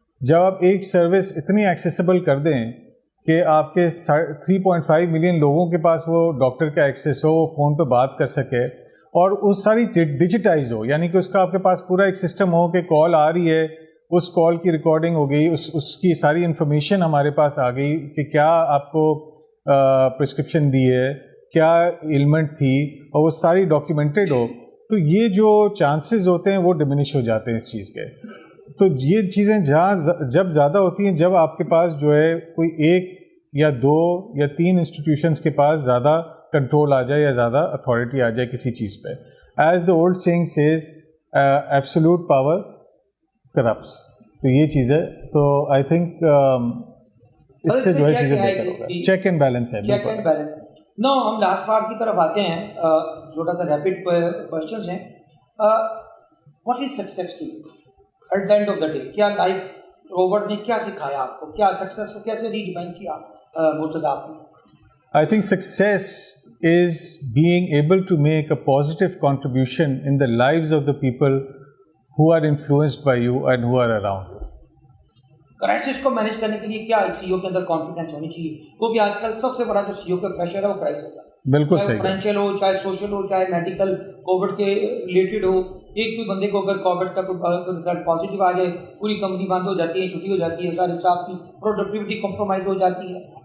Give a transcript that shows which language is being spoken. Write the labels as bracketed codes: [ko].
[ur] جب آپ ایک سروس اتنی ایکسیسیبل کر دیں کہ آپ کے 3.5 ملین لوگوں کے پاس وہ ڈاکٹر کا ایکسیس ہو, وہ فون پہ بات کر سکے, اور وہ ساری ڈیجیٹائز ہو, یعنی کہ اس کا آپ کے پاس پورا ایک سسٹم ہو کہ کال آ رہی ہے, اس کال کی ریکارڈنگ ہو گئی, اس کی ساری انفارمیشن ہمارے پاس آ گئی کہ کیا آپ کو پرسکرپشن دی ہے, کیا ایلمنٹ تھی, اور وہ ساری ڈاکیومنٹڈ ہو. تو یہ جو چانسز ہوتے ہیں وہ ڈمینش ہو جاتے ہیں اس چیز کے. تو یہ چیزیں جب زیادہ ہوتی ہیں جب آپ کے پاس جو ہے کوئی ایک یا دو یا تین انسٹیٹیوشنس کے پاس زیادہ کنٹرول آ جائے یا زیادہ اتھارٹی آ جائے کسی چیز پہ. [en] As the old saying says, absolute power corrupts. [ur] تو یہ چیز ہے. تو آئی تھنک اس سے جو ہے چیزیں بہتر ہوگا. چیک اینڈ بیلنس ہے. Check and balance. نو ہم لاسٹ پارٹ کی طرف آتے ہیں, چھوٹا سا ریپڈ کوشچنس ہیں. [en] What is success to you at the end of the day? [ur] کیا لائف روبرٹ نے کیا سکھایا آپ کو, کیا سکسیس کو کیسے ریڈیفائن کیا مرتضیٰ آپ نے؟ [en] I think success is being able to make a positive contribution in the lives of the people who are influenced by you and who are around you. [ur] Crisis کو مینیج کرنے کے لیے کیا ایک سی او کے اندر کانفیڈنس ہونی چاہیے, کیونکہ آج کل سب سے بڑا جو سی او کا پریشر ہے وہ کرائسس ہے. بالکل صحیح. فائنینشیل ہو, چاہے سوشل ہو, چاہے میڈیکل کووڈ کے ریلیٹڈ ہو. ایک کوئی بندے کو اگر کووڈ کا کوئی رزلٹ پازیٹیو آ جائے, پوری کمپنی بند ہو جاتی ہے, چھٹی ہو جاتی ہے, سارے اسٹاف کی پروڈکٹیوٹی کمپرومائز ہو جاتی ہے.